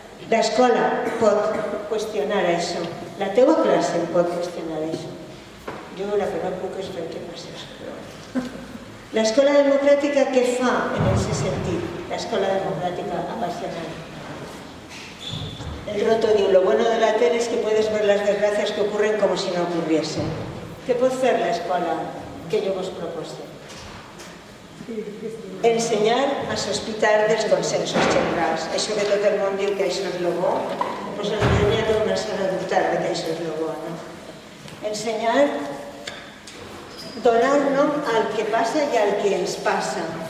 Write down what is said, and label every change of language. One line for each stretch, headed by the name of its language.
Catalan: L'escola pot qüestionar això, la teua classe pot qüestionar això. Jo la que no puc és fer que passi això. L'escola democràtica què fa en aquest sentit? L'escola democràtica apassionant.
Spanish: El Roto diu, lo bueno de la tele es que puedes ver las desgracias que ocurren como si no ocurriesen. ¿Qué puede hacer la escuela que yo os propuse?
Catalan: Ensenyar a sospitar dels consensos generals. Això que tot el món diu que això és lo bo, doncs ensenyar a començar a dubtar de que això és lo bo, no? Ensenyar, donar nom al que passa i al que ens passa.